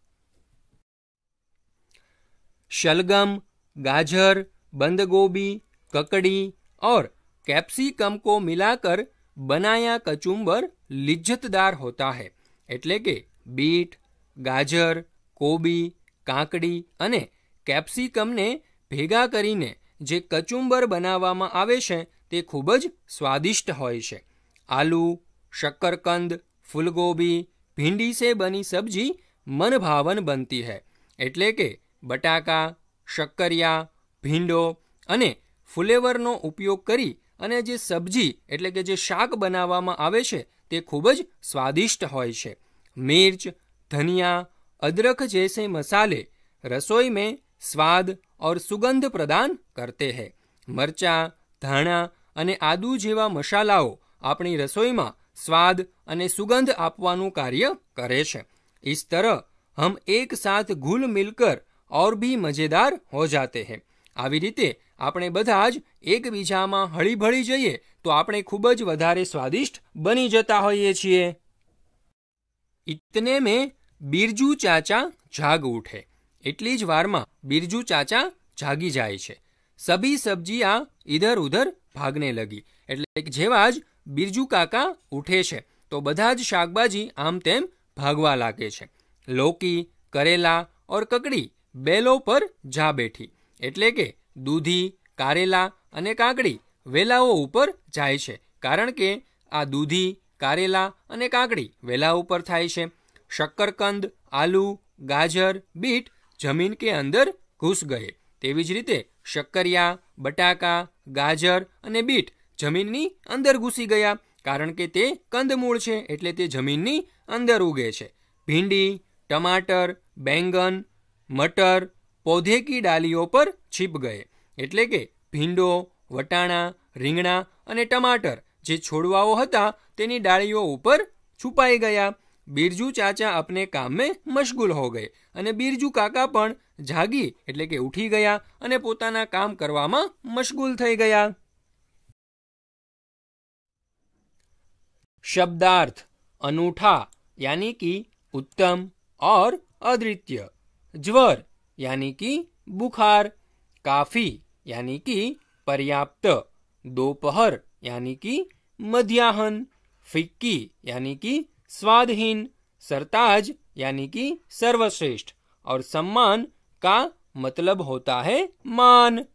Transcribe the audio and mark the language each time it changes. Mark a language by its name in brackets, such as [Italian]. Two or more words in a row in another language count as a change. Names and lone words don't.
[Hindi] शलगम, गाजर, बंद गोभी, ककड़ी और कैप्सिकम को मिलाकर बनाया कचुंबर लिज्जतदार होता है। [Gujarati] એટલે કે બીટ, ગાજર, કોબી, કાકડી અને કેપ્સિકમને ભેગા કરીને જે કચુંબર બનાવવામાં આવે છે તે ખૂબ જ સ્વાદિષ્ટ હોય છે। [Hindi] આલુ, शक्करकंद, फूलगोभी, भिंडी से बनी सब्जी मन भावन बनती है। [Gujarati] એટલે કે બટાકા, શક્કરિયા, ભીંડો અને ફુલેવરનો ઉપયોગ કરી અને જે સબ્જી એટલે કે જે શાક બનાવવામાં આવે છે તે ખૂબ જ સ્વાદિષ્ટ હોય છે। [Hindi] मिर्च, धनिया, अदरक जैसे मसाले रसोई में स्वाद और सुगंध प्रदान करते हैं। [Gujarati] મરચા, ધાણા અને આદુ જેવા મસાલાઓ આપણી રસોઈમાં स्वाद અને સુગંધ આપવાનું કાર્ય કરે છે। [Hindi] इस तरह हम एक साथ घुल मिलकर और भी मजेदार हो जाते हैं। [Gujarati] આવી રીતે આપણે બધા જ એકબીજામાં હળીભળી જઈએ તો આપણે ખૂબ જ વધારે સ્વાદિષ્ટ બની જતા હોઈએ છીએ। [Hindi] इतने में बिरजू चाचा जाग उठे। [Gujarati] એટલી જ વારમાં बिरजू चाचा જાગી જાય છે। [Hindi] सभी सब्जियां इधर उधर भागने लगी। [Gujarati] એટલે જેવા જ बिरजू काका ઉઠે છે તો બધા જ શાકભાજી આમ તેમ ભાગવા લાગે છે। [Hindi] लौकी, करेला और ककड़ी बेलो पर जा बैठी। [Gujarati] એટલે કે દૂધી, કારેલા અને કાકડી વેલાઓ ઉપર જાય છે કારણ કે આ દૂધી, કારેલા અને કાકડી વેલા ઉપર થાય છે। [Hindi] शक्करकंद, आलू, गाजर, बीट जमीन के अंदर घुस गए। [Gujarati] તેવી જ રીતે શક્કરિયા, બટાકા, ગાજર અને બીટ જમીનની અંદર ઘૂસી ગયા કારણ કે તે કંદમૂળ છે એટલે તે જમીનની અંદર ઉગે છે। [Hindi] भिंडी, टमाटर, बैंगन, मटर पौधे की डालियों पर छिप गए। [Gujarati] એટલે કે ભીંડો, વટાણા, રીંગણા અને ટમાટર જે છોડવાઓ હતા તેની ડાળીઓ ઉપર છુપાઈ ગયા। [Hindi] बिरजू चाचा अपने काम में मशगूल हो गए [Gujarati] અને बिरजू काका પણ જાગી એટલે કે ઉઠી ગયા અને પોતાના કામ કરવામાં મશગુલ થઈ ગયા। [Hindi] शब्दार्थ अनूठा यानी कि उत्तम और अद्वितीय। ज्वर यानी कि बुखार, काफी यानी कि पर्याप्त, दोपहर यानी कि मध्याह्न, फिक्की यानी कि स्वादहीन, सरताज यानी कि सर्वश्रेष्ठ और सम्मान का मतलब होता है मान।